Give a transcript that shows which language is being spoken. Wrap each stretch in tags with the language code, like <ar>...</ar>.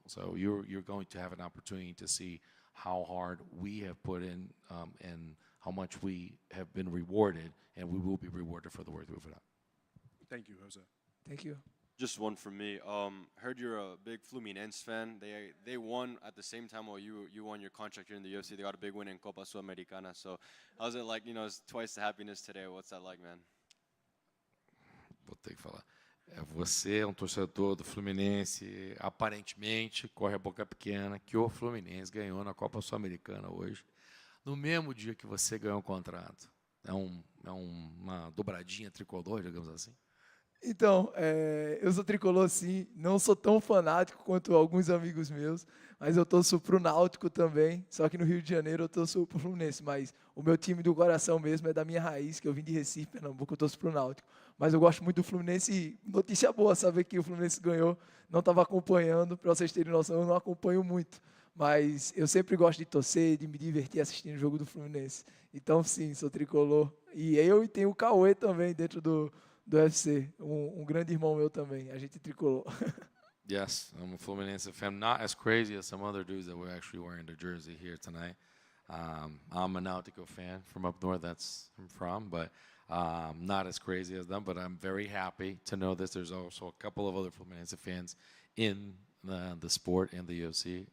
<en>So you're going to have an opportunity to see how hard we have put in and how much we have been rewarded, and we will be rewarded for the work that we put out. Thank you, Jose. Thank you. Just one from me. Heard you're a big Fluminense fan. They won at the same time while you won your contract here in the UFC. They got a big win in Copa Sudamericana. So how's it like? You know, it's twice the happiness today. What's that like, man?</en> <pt>Vou ter que falar. Você é um torcedor do Fluminense, aparentemente, corre a boca pequena, que o Fluminense ganhou na Copa Sul-Americana hoje, no mesmo dia que você ganhou o contrato. É uma dobradinha tricolor, digamos assim? Então, eu sou tricolor sim, não sou tão fanático quanto alguns amigos meus, mas eu torço pro Náutico também, só que no Rio de Janeiro eu torço pro Fluminense, mas o meu time do coração mesmo é da minha raiz, que eu vim de Recife, Pernambuco, eu torço pro Náutico. Mas eu gosto muito do Fluminense e notícia boa saber que o Fluminense ganhou, não estava acompanhando, para vocês terem noção, eu não acompanho muito, mas eu sempre gosto de torcer, de me divertir assistindo o jogo do Fluminense. Então sim, sou tricolor. E eu tenho o Cauê também dentro do UFC, um grande irmão meu também, a gente tricolou.</pt> <en>Yes, I'm a Fluminense fan. Not as crazy as some other dudes that were actually wearing the jersey here tonight. I'm a Náutico fan from up north, that's I'm from, but not as crazy as them. But I'm very happy to know this. There's also a couple of other Fluminense fans in the sport and the UFC.</en>